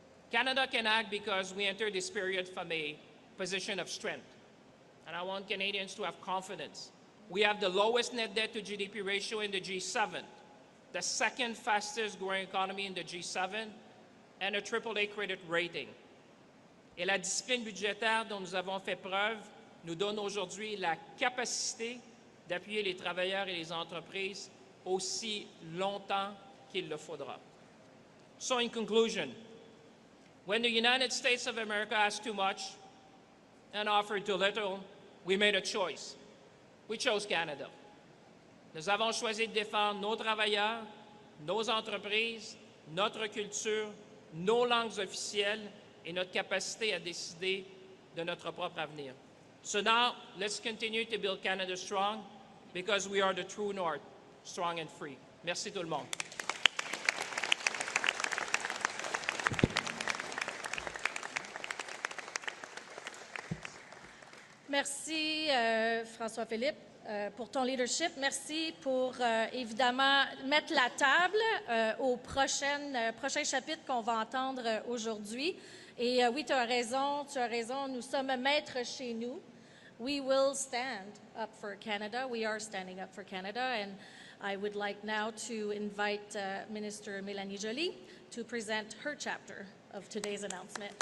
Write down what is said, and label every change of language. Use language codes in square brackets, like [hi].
[en] Canada can act because we entered this period from a position of strength. And I want Canadians to have confidence. We have the lowest net debt to GDP ratio in the G7, the second fastest growing economy in the G7, and a AAA credit rating. [fr] Et la discipline budgétaire dont nous avons fait preuve nous donne aujourd'hui la capacité d'appuyer les travailleurs et les entreprises aussi longtemps qu'il le faudra. [en] So in conclusion, when the United States of America asks too much and offers too little, we made a choice. We chose Canada. [fr] Nous avons choisi de défendre nos travailleurs, nos entreprises, notre culture, nos langues officielles et notre capacité à décider de notre propre avenir. [en] So now, let's continue to build Canada strong because we are the true north, strong and free. [fr] Merci tout le monde. Merci, François-Philippe, pour ton leadership. Merci pour, évidemment, mettre la table au prochain chapitre qu'on va entendre aujourd'hui. Et oui, tu as raison, nous sommes maîtres chez nous. [en] We will stand up for Canada. We are standing up for Canada. And I would like now to invite Minister Mélanie Joly to present her chapter of today's announcement.